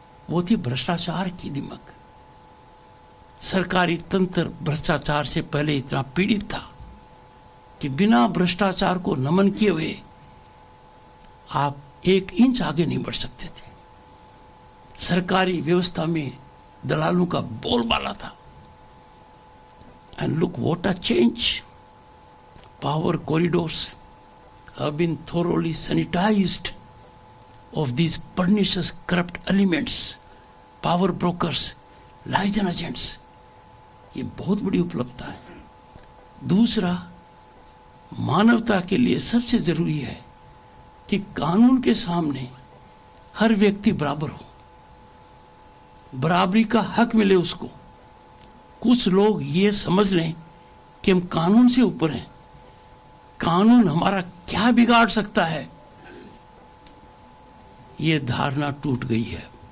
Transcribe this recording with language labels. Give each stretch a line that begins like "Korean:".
Hindi: वो थी भ्रष्टाचार की दिमक। सरकारी तंत्र भ्रष्टाचार से पहले इतना पीड़ित था कि बिना भ्रष्टाचार को नमन किए हुए आप 1 इंच आगे नहीं बढ़ सकते थे। सरकारी व्यवस्था में दलालों का बोलबाला था।
English: And look what a change. Power corridors have been thoroughly sanitized of these pernicious corrupt elements, power brokers, liaison agents.
Hindi: ये बहुत बड़ी उपलब्धता है। दूसरा, मानवता के लिए सबसे जरूरी है कि कानून के सामने हर व्यक्ति बराबर हो। बराबरी का हक मिले उसको। कुछ लोग ये समझ लें कि हम कानून से ऊपर हैं, कानून हमारा क्या बिगाड़ सकता है, ये धारणा टूट गई है।